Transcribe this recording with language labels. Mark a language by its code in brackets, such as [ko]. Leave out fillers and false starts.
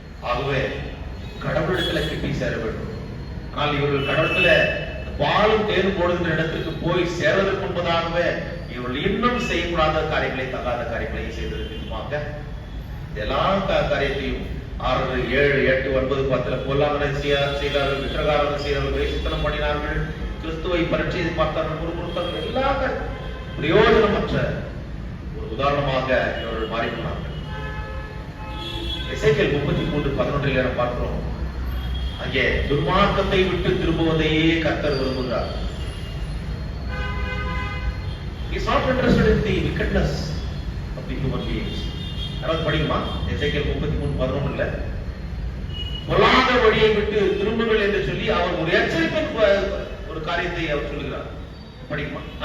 [ta] ஆகவே கடவுளிடத்துல கிட்டி சேர வேண்டும். ஆனால் இவர்கள் கடவுளத்துல பாலும் தேனும் போடுகின்ற இடத்திற்கு போய் சேர்வதற்கு முன்பதாகவே இவர்கள் இன்னும் செய்யக்கூடாத காரியங்களை, தகாத காரியங்களை செய்திருக்குமாக எல்லா காரியத்தையும் 6, 7, 8, 9, 10 பொல்லாங்கனை செய்தார்கள், விக்கிரகாராதனை செய்தார்கள், வேசித்தனம் பண்ணினார்கள், கிறிஸ்துவை பரீட்சை பார்த்தார்கள், முறுமுறுத்தார்கள். எல்லா பிரயோஜனமற்ற ஒரு உதாரணமாக இவர்கள் மாறிப்போனார்கள். எசேக்கியேல் 33:11 பார்க்கிறோம். அங்கே துன்மார்க்கத்தை விட்டு திரும்புவதையே கர்த்தர் விரும்புகிறார். [en] He is not interested in the wickedness of the human beings. [ta] அதாவது படிக்குமா எசேக்கியேல் 33:11 பொல்லாத வழியை விட்டு திரும்புங்கள் என்று சொல்லி அவர் ஒரு எச்சரிப்பின் ஒரு காரியத்தை அவர் சொல்லுகிறார். படிக்குமா?